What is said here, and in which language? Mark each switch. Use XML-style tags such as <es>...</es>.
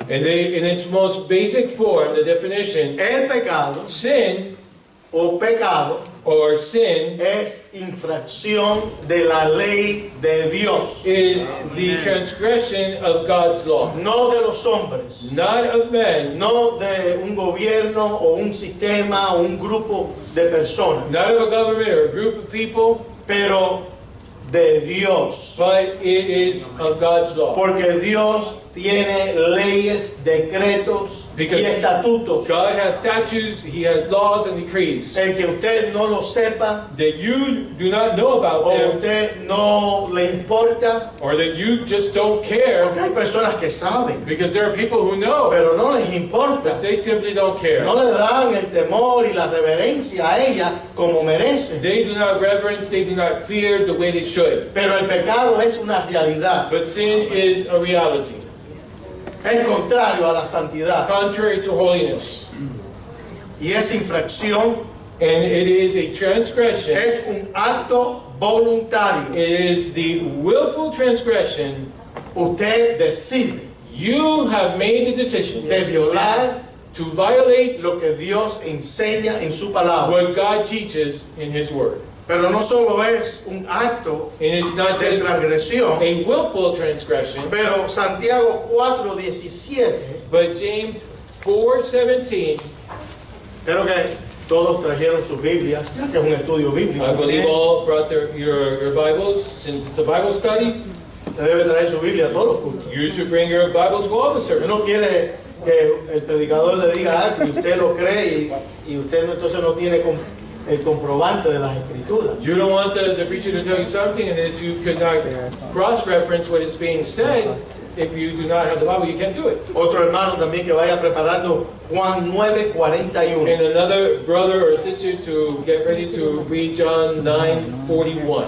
<en>In its most basic form, the definition,</en> <es>el pecado</es> <en>sin</en> <es>o pecado</es> <en>or sin</en> <es>es infracción de la ley de Dios,</es> <en>is the transgression of God's law,</en> <es>no de los hombres,</es> <en>not of men,</en> <es>no de un gobierno o un sistema o un grupo de personas,</es> <en>not of a government or a group of people,</en> <es>pero de Dios,</es> <en>but it is of God's law.</en> <es>porque Dios tiene leyes, decretos y</es> <en>Because</en> <es>estatutos.</es> <en>God has statutes, He has laws and decrees</en> <es>El que usted no lo sepa</es> <en>that you do not know about</en> <es>o</es> <en>them,</en> <es>usted no le importa,</es> <en>or that you just don't care,</en> <es>porque hay personas que saben,</es> <en>because there are people who know,</en> <es>pero no les importa.</es> <en>but they simply don't care.</en> <es>No le dan el temor y la reverencia a ella como merece.</es> <en>They do not reverence, they do not fear the way they should.</en> <es>Pero el pecado es una realidad.</es> <en>But sin is a reality,</en> <es>Es contrario a la santidad.</es> <en>contrary to holiness.</en> <es>Y es infracción,</es> <en>And it is a transgression.</en> <es>es un acto voluntario.</es> <en>It is the willful transgression.</en> <es>Usted decide</es> <en>You have made the decision</en> <es>de violar</es> <en>to violate</en> <es>lo que Dios enseña en su palabra.</es> <en>what God teaches in His Word.</en> <es>Pero no solo es un acto</es> <en>And it's not</en> <es>de</es> <en>just</en> <es>transgresión,</es> <en>a willful transgression,</en> <es>pero Santiago 4:17,</es> <en>but James 4:17,</en> <es>creo que todos trajeron sus Biblias, ya que es un estudio bíblico.</es> <en>I believe all brought your Bibles, since it's a Bible study.</en> <es>Usted debe traer su Biblia a todos los cultos.</es> <en>You should bring your Bible to all the</en> <es>Usted</es> <en>services.</en> <es>no quiere que el predicador le diga algo y usted lo cree y usted entonces no tiene el comprobante de las escrituras.</es> <en>You don't want the preacher to tell you something and that you could not cross-reference what is being said. If you do not have the Bible, you can't do it.</en> <es>Otro hermano también que vaya preparando Juan 9:41.</es> <en>And another brother or sister to get ready to read John 9:41.</en>